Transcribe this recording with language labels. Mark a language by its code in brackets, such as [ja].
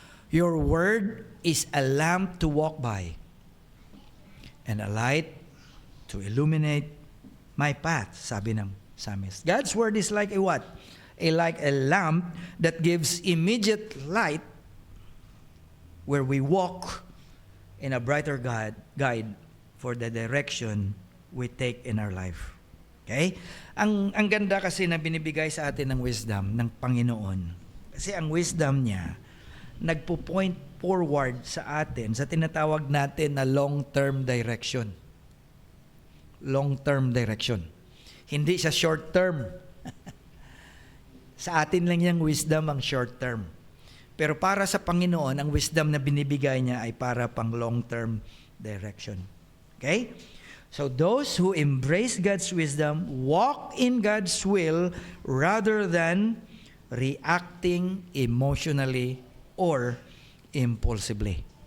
[en] Your word is a lamp to walk by and a light to illuminate my path, [tl] sabi ng psalmist. [en] God's word is like a what? Like a lamp that gives immediate light where we walk in a brighter guide for the direction we take in our life. Okay? [tl] Ang ganda kasi na binibigay sa atin ng wisdom ng Panginoon. Kasi ang wisdom niya, nagpo-point forward sa atin sa tinatawag natin na long-term direction. [en] Long-term direction. [tl] Hindi siya [en] short-term. [tl] Sa atin lang yung wisdom ang short-term. Pero para sa Panginoon, ang wisdom na binibigay niya ay para pang long-term direction. [en] Okay? So those who embrace God's wisdom walk in God's will rather than reacting emotionally or impulsively.